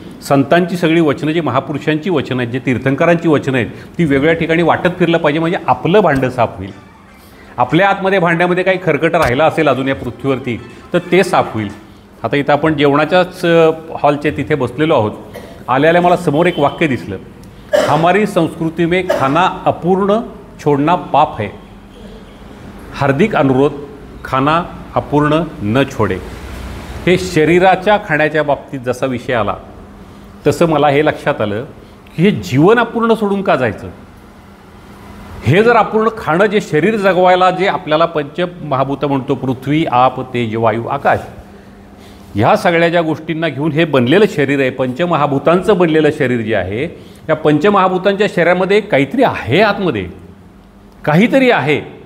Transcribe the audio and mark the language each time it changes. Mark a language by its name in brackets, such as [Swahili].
[Marathi] संतांची सगळी वचनं, जी महापुरुषांची वचनं आहेत, जे तीर्थंकरांची वचनं आहेत, ती वेगळ्या ठिकाणी वाटत फिरलं पाहिजे, म्हणजे आपलं भांडं साफ होईल. आपल्या आतमध्ये भांड्यामध्ये काही खरकट राहिलं असेल अजून या पृथ्वीवरती तर ते साफ होईल. आता इथं आपण जेवणाच्याच हॉलचे तिथे बसलेलो आहोत. आल्याला मला समोर एक वाक्य दिसलं, [Hindi] हमारी संस्कृती में खाना अपूर्ण छोड़ना पाप है, हार्दिक अनुरोध खाना अपूर्ण न छोडे. [Marathi] हे शरीराच्या खाण्याच्या बाबतीत जसा विषय आला तसं मला हे लक्षात आलं की हे जीवन अपूर्ण सोडून का जायचं. हे जर अपूर्ण खाणं, जे शरीर जगवायला जे आपल्याला पंचमहाभूत म्हणतो, पृथ्वी, आप, तेज, वायू, आकाश, ह्या सगळ्या ज्या गोष्टींना घेऊन हे बनलेलं शरीर आहे, पंचमहाभूतांचं बनलेलं शरीर जे आहे, या पंचमहाभूतांच्या शरीरामध्ये काहीतरी आहे, आतमध्ये काहीतरी आहे.